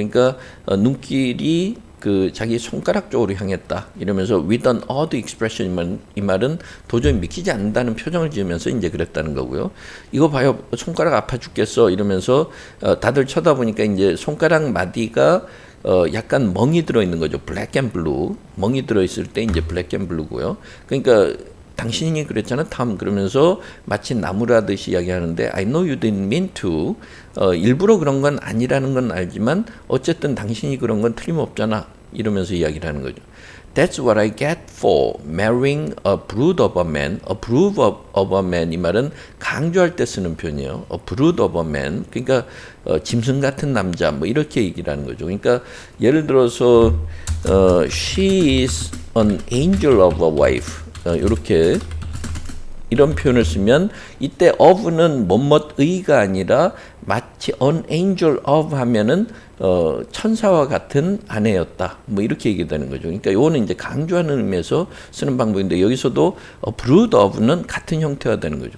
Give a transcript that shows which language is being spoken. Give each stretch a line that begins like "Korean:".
Korean: 그러니까 눈길이 그 자기 손가락 쪽으로 향했다 이러면서
English: with an odd expression
Korean: 이 말은 도저히 믿기지 않는다는 표정을 지으면서 이제 그랬다는 거고요. 이거 봐요, 손가락 아파 죽겠어 이러면서 다들 쳐다보니까 이제 손가락 마디가 약간 멍이 들어있는 거죠. 블랙 앤 블루. 멍이 들어있을 때 이제 블랙 앤 블루고요. 그러니까 당신이 그랬잖아, 탐. 그러면서 마치 나무라듯이 이야기하는데
English: I know you didn't mean to.
Korean: 일부러 그런 건 아니라는 건 알지만 어쨌든 당신이 그런 건 틀림없잖아. 이러면서 이야기를 하는 거죠.
English: That's what I get for marrying a brood of a man. A brood of a man
Korean: 이 말은 강조할 때 쓰는 표현이에요.
English: A brood of a man.
Korean: 그러니까 짐승 같은 남자 뭐 이렇게 얘기를 하는 거죠.
English: 그러니까 예를 들어서 she is an angel of a wife.
Korean: 이렇게 이런 표현을 쓰면 이때 of는 뭐뭇의가 아니라 마치 an angel of 하면은 천사와 같은 아내였다. 뭐 이렇게 얘기되는 거죠. 그러니까 이거는 이제 강조하는 의미에서 쓰는 방법인데 여기서도 brood of는 같은 형태가 되는 거죠.